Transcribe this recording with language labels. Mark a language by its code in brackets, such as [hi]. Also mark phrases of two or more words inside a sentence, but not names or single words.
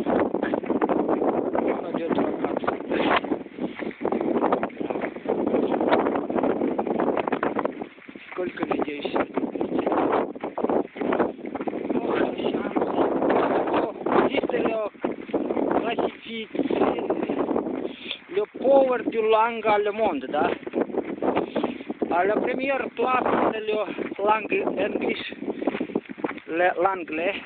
[ru] 1, 2, 3, 4. Сколько людей сегодня? [fr] Le power du langue allemande, da? À la première place, c'est le langue English, l'anglais.